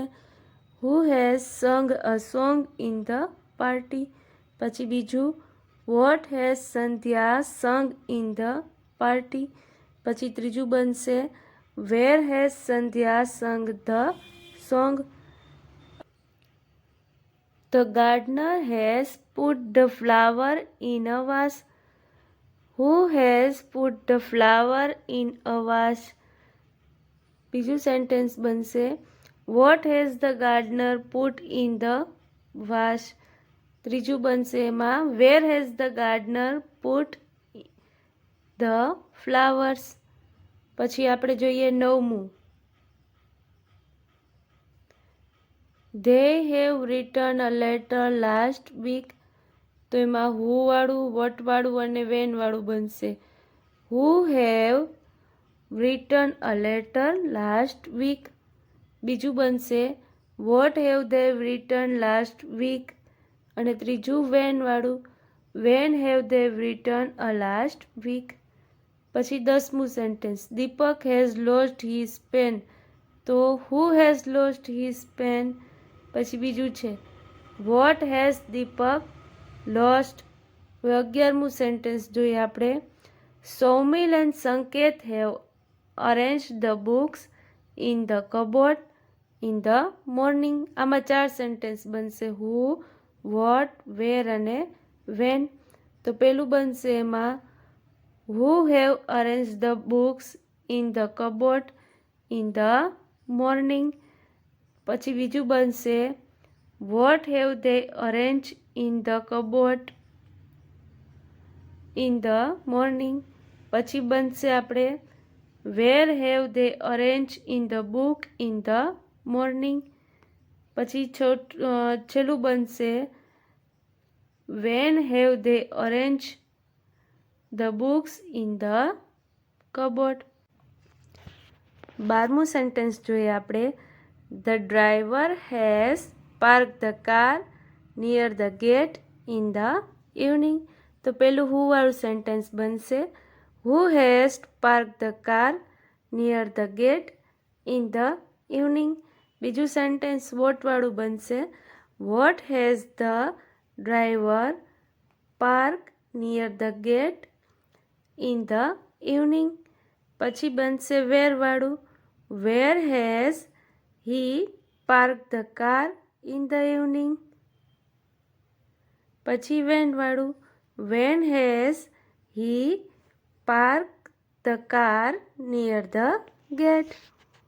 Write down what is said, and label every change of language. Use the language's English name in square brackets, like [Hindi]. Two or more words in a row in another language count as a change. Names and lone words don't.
[English] Who has sung a song in the party. [Gujarati] પછી બીજું [English] what has Sandhya sung in the party. [Gujarati] પછી ત્રીજું બનશે [English] where has Sandhya sung the song. The gardener has put the flower in a vase. Who has put the flower in a vase? [Gujarati] બીજું સેન્ટેન્સ બનશે [English] What has the gardener put in the vase? [Gujarati] ત્રીજું બનશે એમાં [English] Where has the gardener put the flowers? [Gujarati] પછી આપણે જોઈએ નવમું [English] They have written a letter last week. [Gujarati] તો એમાં હુ વાળું, વોટ વાળું અને વેન વાળું બનશે. [English] Who have written a letter last week? બીજું બનશે What have they written last week? [Gujarati] અને ત્રીજું વેન વાળું [English] When have they written a last week? [Gujarati] પછી 10મું સેન્ટેન્સ દીપક [English] has lost his pen. તો who has lost his pen? [Gujarati] પછી બીજું છે [English] What has Deepak lost? [Gujarati] હવે 11મું સેન્ટેન્સ જોઈએ આપણે [English] Soumil and Sanket have arranged the books in the cupboard in the morning. [Gujarati] આમાં 4 સેન્ટેન્સ બનશે [English] who, what, where [Gujarati] અને when. તો પેલું બનશે એમાં [English] Who have arranged the books in the cupboard in the morning? [Gujarati] પછી બીજું બનશે [English] What have they arranged in the cupboard in the morning? [Gujarati] પછી બનશે આપણે [English] Where have they arranged in the book in the morning? [Gujarati] પછી છેલ્લું બનશે [English] When have they arranged the books in the cupboard? [Gujarati] 12મું સેન્ટેન્સ જોઈએ આપણે [English] The driver has parked the car near the gate in the evening. [Gujarati] તો પેલું who વાળું સેન્ટેન્સ બનશે [English] Who has parked the car near the gate in the evening? [Gujarati] બીજું સેન્ટેન્સ what વાળું બનશે [English] What has the driver parked near the gate in the evening? [Gujarati] પછી બનશે where વાળું [English] Where has he parked the car in the evening? [Gujarati] પછી when વાળું [English] When has he parked the car near the gate?